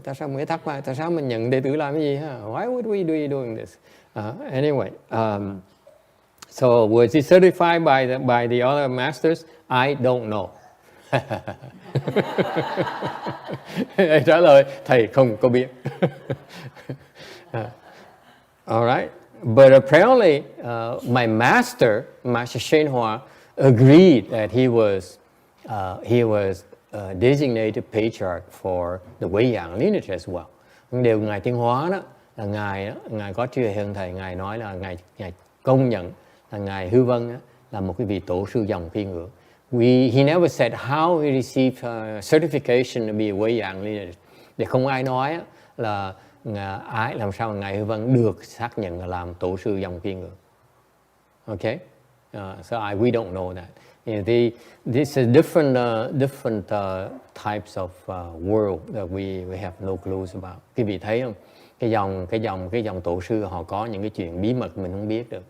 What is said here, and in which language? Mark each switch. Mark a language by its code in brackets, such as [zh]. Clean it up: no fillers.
[vi] Tại sao mình thắc mắc tại sao mình nhận đệ tử làm cái gì ha? [en] Why would we be doing this? Anyway. So was he certified by the other masters? I don't know. [vi] Trả lời thầy không có biết. [en] All right, but apparently my master, Master Shen Hua, agreed that he was designated patriarch for the Wei Yang lineage as well. [vi] Điều ngài Tiến Hóa đó là ngài có tri hơn thầy, ngài nói là ngài công nhận là ngài Hư Vân là một cái vị tổ sư dòng phi ngưỡng. [en] He never said how he received certification to be a Wei Yang lineage. [vi] Để không ai nói là làm sao mà ngài Hư Vân được xác nhận là làm tổ sư dòng phi ngưỡng. [en] Okay, so we don't know that. This is different types of world that we have no clues about. [vi] Quý vị thấy không? Cái dòng tổ sư họ có những cái chuyện bí mật mình không biết được.